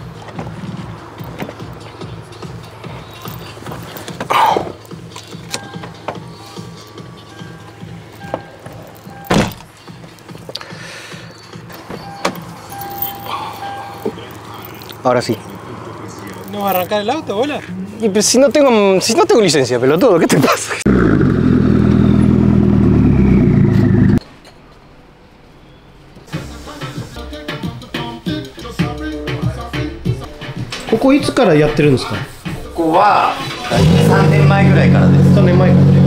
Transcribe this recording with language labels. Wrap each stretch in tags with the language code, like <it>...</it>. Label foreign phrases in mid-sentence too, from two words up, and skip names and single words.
<es>Ahora sí. ¿No vas a arrancar el auto, bola? Y pues, si no tengo licencia, pelotudo, ¿qué te pasa?</es> <ja>¿ここいつからやってるんですか？ここは3年前ぐらいからです。 3年前からね。</ja>